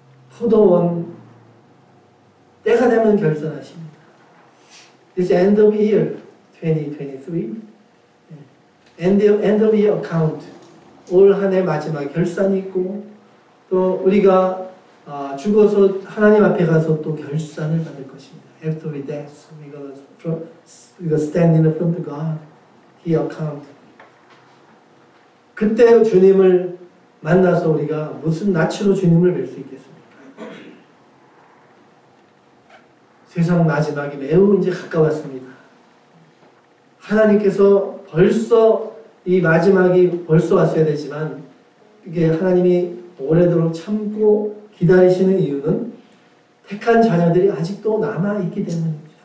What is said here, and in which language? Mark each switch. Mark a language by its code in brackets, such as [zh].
[ko] 포도원 때가 되면 결산하십니다. [en] This end of year 2023 end of year account, [ko] 올 한 해 마지막 결산이 있고 또 우리가 죽어서 하나님 앞에 가서 또 결산을 받을 것입니다. [en] After we death, we gonna stand in front of God. He account. [ko] 그때 주님을 만나서 우리가 무슨 낯으로 주님을 뵐 수 있겠습니까? 세상 마지막이 매우 이제 가까웠습니다. 하나님께서 벌써 이 마지막이 벌써 왔어야 되지만 이게 하나님이 오래도록 참고 기다리시는 이유는 택한 자녀들이 아직도 남아있기 때문입니다.